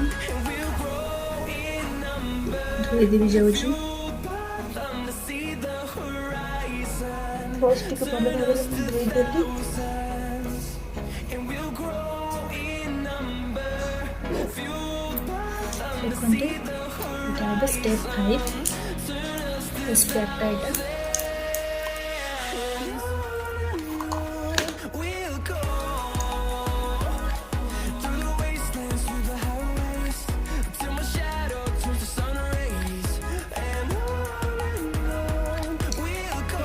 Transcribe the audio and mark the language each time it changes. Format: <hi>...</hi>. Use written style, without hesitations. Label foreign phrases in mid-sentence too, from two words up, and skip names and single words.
<en>And we'll grow in number,</en> <or>ଧୋଇଦେବି ଯାଉଛି</or> <en>them to see the horizon.</en> <or>ଫାର୍ଷ୍ଟ ଟିକେ ଭଲ ଭାବରେ ମୁଁ ଧୋଇଦେଲି</or> <en>Thousands, and we'll grow in number, fueled by them to</en> <or>ଦେଖନ୍ତୁ</or> <en>see the</en> <or>ଏଇଟା ଏବେ</or> <en>step 5 face packଟା</en> <or>ଏଇଟା</or> <en>we'll go. Through the wastelands, through the highways, till my shadow turns to sun rays. And on we'll go.</en>